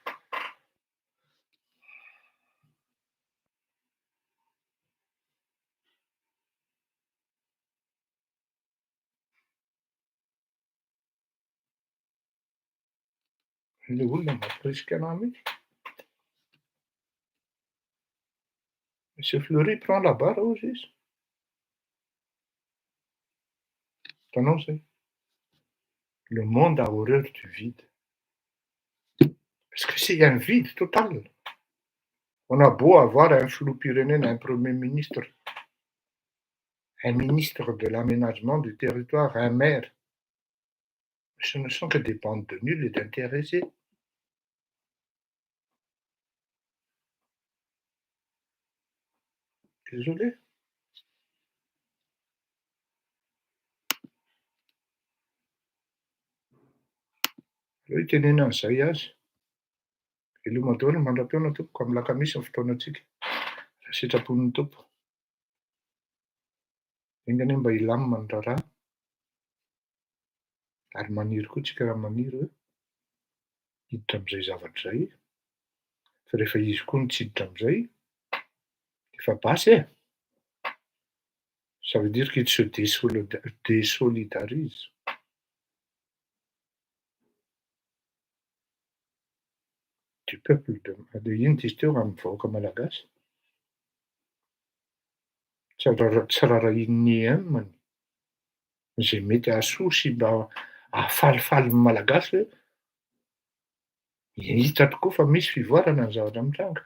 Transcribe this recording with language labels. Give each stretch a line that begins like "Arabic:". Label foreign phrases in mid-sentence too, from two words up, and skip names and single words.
Malagasy: Le olona mampirisika anahy mihitsy.
French: Monsieur Fleury prend la barre
Malagasy: hozy izy. Hitanao zay.
French: Le monde a horreur du vide. Parce que c'est un vide total. On a beau avoir un filopirénène, un premier ministre, un ministre de l'aménagement du territoire, un maire, ce ne sont que des bandes de nuls et d'intéressés. Désolé.
Malagasy: Io itenena an'izay azy. Veloma daholo ny mandram-piaona tompoko amin'n'alakamisy ny fotoanantsika. Raha sitrapon'ny tompo. Enga anie mba hilamina ny raharaha. Ary maniry koa tsika raha maniry hoe hiditra amin'izay zavatra izay. Fa rehefa izy koa nitsiditra amin'izay, efa basy e.
French: Ça veut dire qu'il se désolidarise. Du peuple de
Malagasy: ino izy teo raha mivahoaka malagasy. Tsy rarahiny zay mety hahasoa sy mba hahafalifaly ny malagasy hoe hita tokoa fa misy fivoarana ny zavatra mitranga.